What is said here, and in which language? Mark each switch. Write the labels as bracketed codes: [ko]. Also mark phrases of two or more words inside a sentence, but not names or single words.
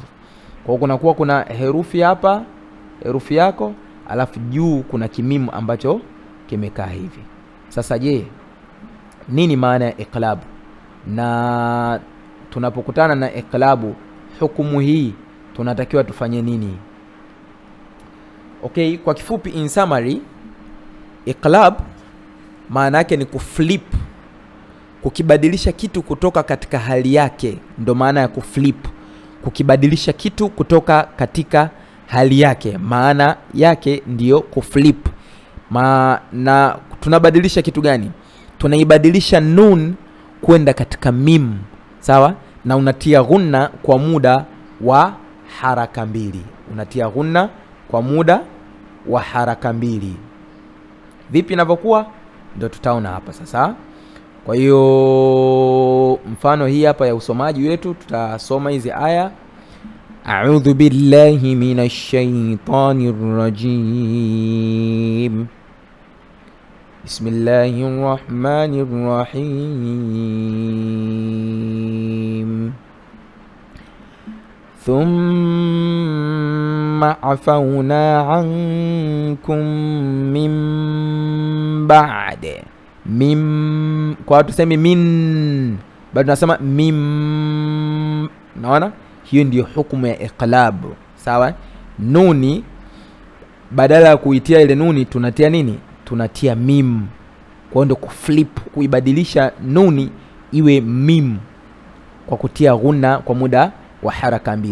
[sw] Kwa kunakuwa kuna herufi hapa, herufi yako, alafu juu kuna kimim ambacho kimekaa hivi. Sasa je, nini maana ya iqlabu? Na tunapokutana na iqlabu, hukumu hii tunatakiwa tufanye nini? Okay, kwa kifupi, [en] in summary, [sw] iqlab maana yake ni kuflip, kukibadilisha kitu kutoka katika hali yake. Ndo maana ya kuflip, kukibadilisha kitu kutoka katika hali yake, maana yake ndiyo kuflip. Na tunabadilisha kitu gani? Tunaibadilisha nun kwenda katika mim, sawa? Na unatia ghunna kwa muda wa haraka mbili. Unatia ghunna kwa muda wa haraka mbili. Vipi inavyokuwa? Ndio tutaona hapa sasa. Kwa hiyo mfano hii hapa ya usomaji wetu, tutasoma hizi aya. [ar] أعوذ بالله من الشيطان الرجيم. بسم الله الرحمن الرحيم. ثم عفونا عنكم من بعد. [sw] Mim, kwa tuseme min, bado tunasema mim. Naona hiyo ndio hukumu ya iqlab, sawa? Nuni badala ya kuitia ile nuni tunatia nini? Tunatia mim. Kwa hiyo kuflip, kuibadilisha nuni iwe mim kwa kutia ghunna kwa muda wa haraka mbili.